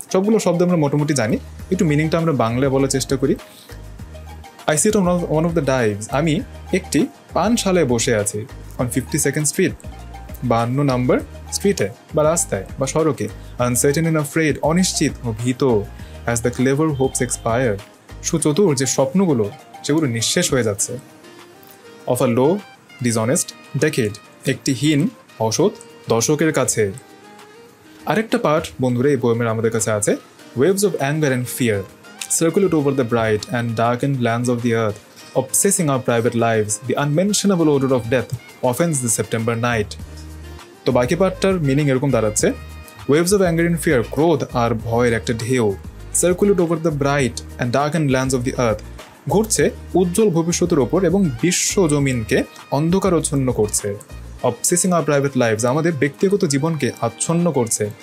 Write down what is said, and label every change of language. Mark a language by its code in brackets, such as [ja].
[bn] সবগুলো শব্দ আমরা মোটামুটি জানি, একটু মিনিংটা আমরা বাংলায় বলার চেষ্টা করি। [en] I sit on one of the dives, [bn] আমি একটি পানশালায় বসে আছি, [en] on 52nd Street, [bn] 52 নম্বর স্ট্রিটে বা রাস্তায় বা সড়কে, [en] uncertain and afraid, [bn] অনিশ্চিত ও ভীত, [en] as the clever hopes expire, [bn] সুচতুর যে স্বপ্নগুলো সেগুলো নিঃশেষ হয়ে যাচ্ছে, [en] of a low, dishonest decade, [bn] একটি হীন অসৎ দশকের কাছে। আরেকটা পার্ট বন্ধুরা এই পোয়েমের আমাদের কাছে আছে। [en] Waves of anger and fear circulate over the bright and darkened lands of the earth, obsessing our private lives. The unmentionable odor of death offends the September night. [bn] তো বাকি পার্টটার মিনিং এরকম দাঁড়াচ্ছে, [en] Waves of anger and fear, [bn] ক্রোধ আর ভয়ের একটা ঢেউ, [en] circulate over the bright and darkened lands of the earth, [bn] ঘুরছে উজ্জ্বল ভবিষ্যতের ওপর এবং বিশ্ব জমিনকে অন্ধকারচ্ছন্ন করছে। [en] obsessing our private lives, [bn] আমাদের ব্যক্তিগত জীবনকে আচ্ছন্ন করছে।